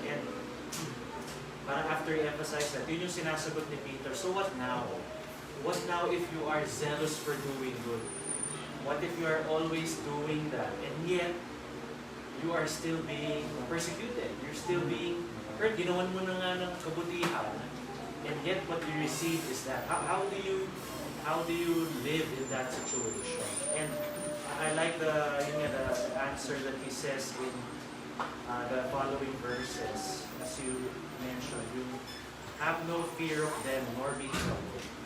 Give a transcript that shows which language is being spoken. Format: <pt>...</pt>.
<en>And parang after he emphasized that,</en> <tl>yun yung sinasagot ni Peter.</tl> <en>So what now? What now if you are zealous for doing good? What if you are always doing that? And yet, you are still being persecuted. You're still being hurt.</en> <tl>Ginawan mo na nga ng kabutihan.</tl> <en>And yet, what you receive is that. How do you live in that situation? And I like the answer that he says in the following verses. As you mentioned, you have no fear of them nor be troubled.</en>